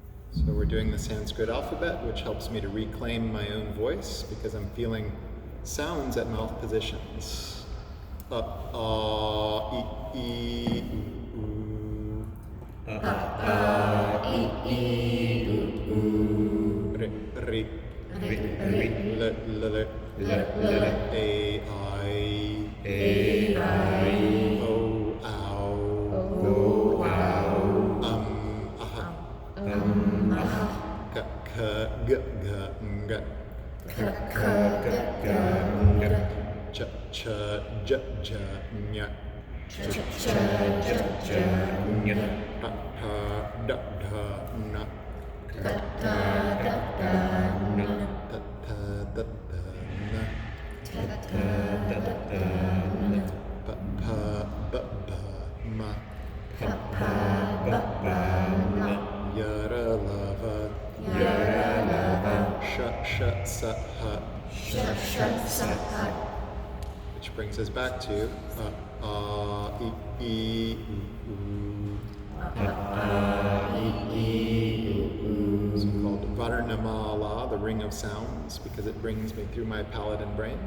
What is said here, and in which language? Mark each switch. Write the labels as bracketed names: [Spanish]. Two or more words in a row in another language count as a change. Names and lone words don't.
[English] So we're doing the Sanskrit alphabet, which helps me to reclaim my own voice because I'm feeling sounds at mouth positions. I, u, u. Ri, l, a, I, o, ow, aha, k, g, g, ch, ch, j, j, ny, pa, pa, da, da, na, ta, ta, da, da, na, pa, pa, ba, ba, ma, yara, lava, sh, sa, ha, which brings us back to I, u, It's called Varnamala, the ring of sounds, because it brings me through my palate and brain.